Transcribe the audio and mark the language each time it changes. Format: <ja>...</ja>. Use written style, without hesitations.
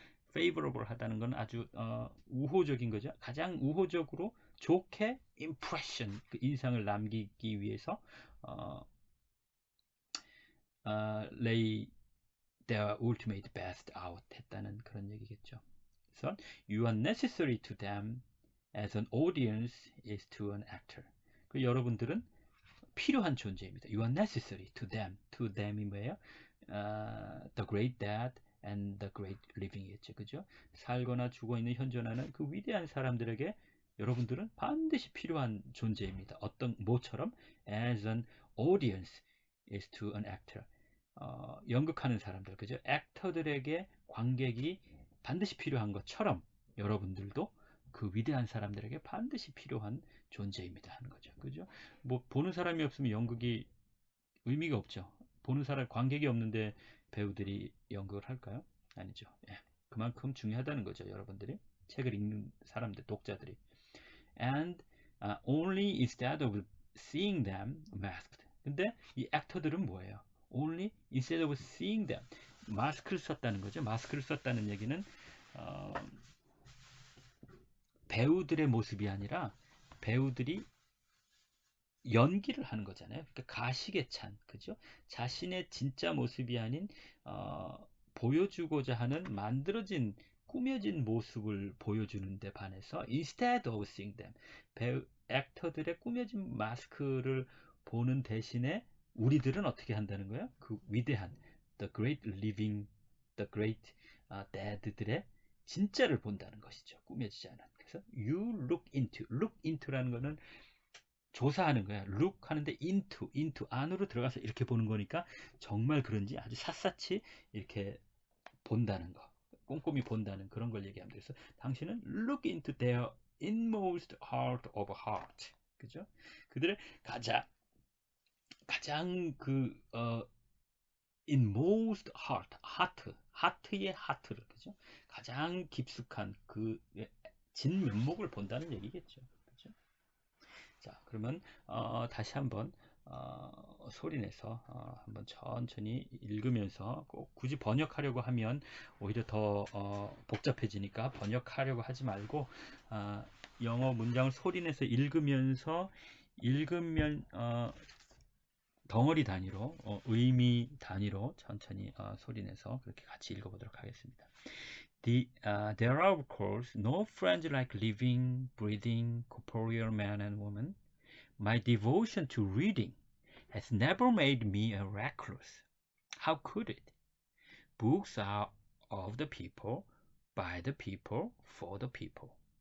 <ko>favorable 하다는 건 아주 우호적인 거죠. 가장 우호적으로 좋게 impression 그 인상을 남기기 위해서</ko> <en>lay their ultimate best out</en> <ko>했다는 그런 얘기겠죠.</ko> <en>그래서 you are necessary to them as an audience is to an actor.</en> <ko>그 여러분들은 필요한 존재입니다.</ko> <en>You are necessary to them.</en> <ko>to them이 뭐예요?</ko> <en>The great dead and the great living이겠죠.</en> <ko>그죠? 살거나 죽어있는 현존하는 그 위대한 사람들에게 여러분들은 반드시 필요한 존재입니다. 어떤 뭐처럼?</ko> <en>As an audience is to an actor.</en> <ko>연극하는 사람들, 그죠? 액터들에게 관객이 반드시 필요한 것처럼 여러분들도 그 위대한 사람들에게 반드시 필요한 존재입니다 하는 거죠. 그죠? 뭐 보는 사람이 없으면 연극이 의미가 없죠. 보는 사람 관객이 없는데 배우들이 연극을 할까요? 아니죠. 예. 그만큼 중요하다는 거죠. 여러분들이 책을 읽는 사람들, 독자들이.</ko> <en>And only instead of seeing them masked.</en> <ko>근데 이 액터들은 뭐예요?</ko> <en>Only instead of seeing them.</en> <ko>마스크를 썼다는 거죠. 마스크를 썼다는 얘기는 배우들의 모습이 아니라 배우들이 연기를 하는 거잖아요. 그러니까 가식에 찬, 그죠? 자신의 진짜 모습이 아닌 보여주고자 하는 만들어진 꾸며진 모습을 보여주는 데 반해서</ko> <en>instead of seeing them</en> <ko>액터들의 꾸며진 마스크를 보는 대신에 우리들은 어떻게 한다는 거예요? 그 위대한</ko> <en>the great living, the great dead</en> <ko>들의 진짜를 본다는 것이죠. 꾸며지지 않은. 그래서 you look into라는 거는 조사하는 거야. look 하는데 into 안으로 들어가서 이렇게 보는 거니까 정말 그런지 아주 샅샅이 이렇게 본다는 거. 꼼꼼히 본다는 그런 걸 얘기합니다. 그래서 당신은</ko> <en>look into their inmost heart of heart.</en> <ko>그죠? 그들의 가장 그 inmost heart의 heart를 그죠? 가장 깊숙한 그 진면목을 본다는 얘기겠죠. 그죠? 자, 그러면 다시 한번 소리내서 한번 천천히 읽으면서 꼭 굳이 번역하려고 하면 오히려 더 복잡해지니까 번역하려고 하지 말고 영어 문장을 소리내서 읽으면서 읽으면 덩어리 단위로 의미 단위로 천천히 소리내서 그렇게 같이 읽어보도록 하겠습니다.</ko> <en>There are of course no friends like living, breathing, corporeal man and woman. My devotion to reading has never made me a recluse. How could it? Books are of the people, by the people, for the people.</en>